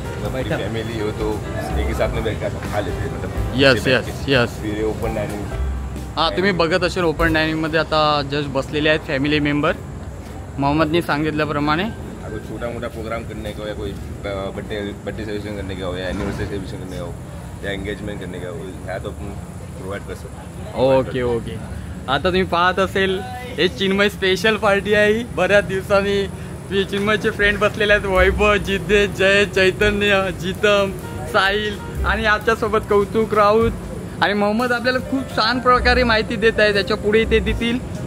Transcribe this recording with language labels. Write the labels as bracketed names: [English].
[Hindi] Family हो तो एक ही साथ में बैठ कर खा लेते हैं. मतलब यस. फिर ओपन डायनिंग. [Marathi] हां, तुम्ही बघत असेल ओपन डायनिंगमध्ये आता जस्ट बसलेले आहेत फॅमिली मेंबर. मोहम्मदने सांगितल्याप्रमाणे [Hindi] अगर छोटा मोटा प्रोग्राम करने का हो या कोई बर्थडे सेलिब्रेशन करने का हो या एनिवर्सरी सेलिब्रेशन करने का हो या एंगेजमेंट करने का हो [Marathi] ह्या तो आपण प्रोव्हाइड कर सकतो. ओके. आता तुम्ही पाहत असेल हे चिन्मय स्पेशल पार्टी आहे. बऱ्याच दिवसांनी चिन्मयचे फ्रेंड बसलेले आहेत. वैभव, जिद्देश, जय, चैतन्य, जितम, साहिल आणि आमच्यासोबत कौतुक, राऊत आणि मोहम्मद आपल्याला खूप छान प्रकारे माहिती देत आहे. त्याच्या पुढे ते देतील.